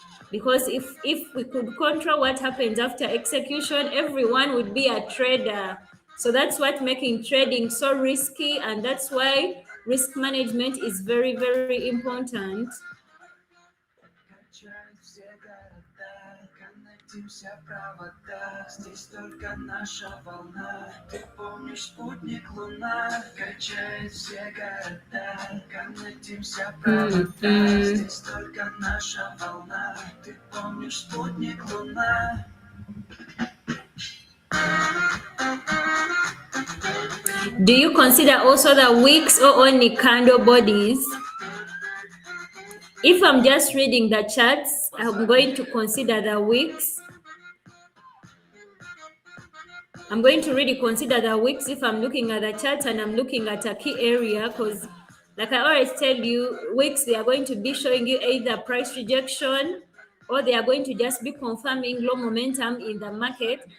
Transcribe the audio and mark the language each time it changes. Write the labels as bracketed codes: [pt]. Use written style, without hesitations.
[en] Because if we could control what happens after execution, everyone would be a trader. So that's what making trading so risky, and that's why risk management is very, very important. [ru] Встретимся в проводах, здесь только наша волна. Ты помнишь, спутник Луна качает все города. Коннектимся в проводах, здесь только наша волна. Ты помнишь, спутник Луна. [en] Do you consider also the wicks or only candle bodies? If I'm just reading the charts, I'm going to consider the wicks. I'm going to really consider the wicks if I'm looking at the charts and I'm looking at a key area, because like I always tell you, wicks, they are going to be showing you either price rejection, or they are going to just be confirming low momentum in the market.